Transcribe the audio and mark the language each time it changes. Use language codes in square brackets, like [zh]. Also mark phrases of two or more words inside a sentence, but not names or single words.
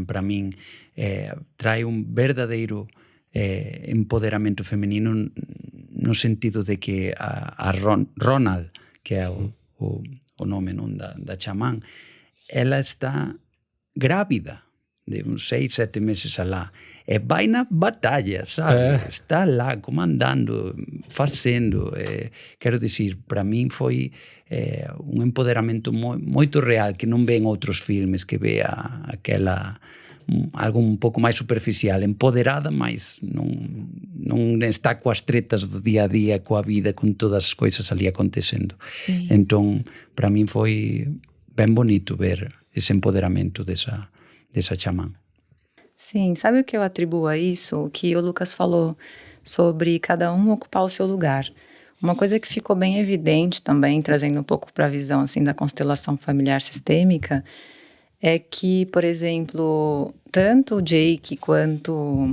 [pt] Para mim, traz um verdadeiro empoderamento feminino no sentido de que a Ronald, que é o nome non, da chamán, ela está grávida de uns 6, 7 meses alá. E vai na batalha, sabe? Está lá comandando, [gl] facendo. Quero dicir, para min foi un empoderamento moito real que non ven outros filmes, que ve aquela algo un pouco máis superficial, empoderada, mas non está coas tretas do día a día, coa vida, con todas as coisas ali acontecendo. Sim. Entón, para min foi ben bonito ver ese empoderamento desa chamán. [pt] Sim, sabe o que eu atribuo a isso? O que o Lucas falou sobre cada um ocupar o seu lugar. Uma coisa que ficou bem evidente também, trazendo um pouco para a visão assim, da constelação familiar sistêmica, é que, por exemplo, tanto o Jake quanto...